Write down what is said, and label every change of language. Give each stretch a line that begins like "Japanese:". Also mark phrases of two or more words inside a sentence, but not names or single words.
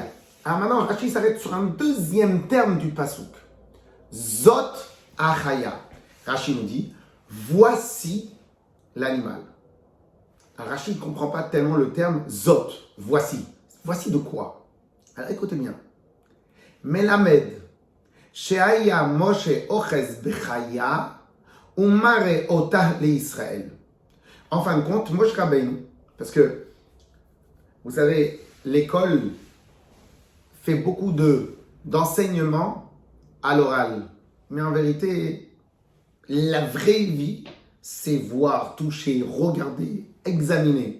French: Alors maintenant, Rashi s'arrête sur un deuxième terme du pasouk.
Hebrew: זאת החיה.
French: Rashi nous dit, voici l'animal. Alors Rashi ne comprend pas tellement le terme zot, voici. Voici de quoi? Alors écoutez bien.
Hebrew: מלמד שהיה משה אוחז בחיה ומראה אותה לישראל.
French: En fin de compte, Moshe Rabbeinu, parce que, vous savez, l'école fait beaucoup d'enseignements à l'oral. Mais en vérité, la vraie vie, c'est voir, toucher, regarder, examiner.